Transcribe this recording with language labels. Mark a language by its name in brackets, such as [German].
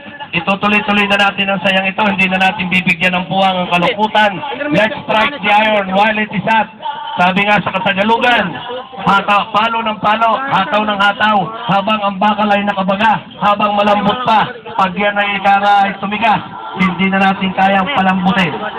[Filipino] Itutuloy-tuloy na natin ang sayang ito. Hindi na natin bibigyan ng puwang ang kalukutan. [English] Let's strike the iron while it is hot. [Filipino] Sabi nga sa Kasagalugan, palo ng palo, hataw ng hataw, habang ang bakal ay nakabaga, habang malambot pa, pag yan ay tumigas, hindi na natin kayang palambutin.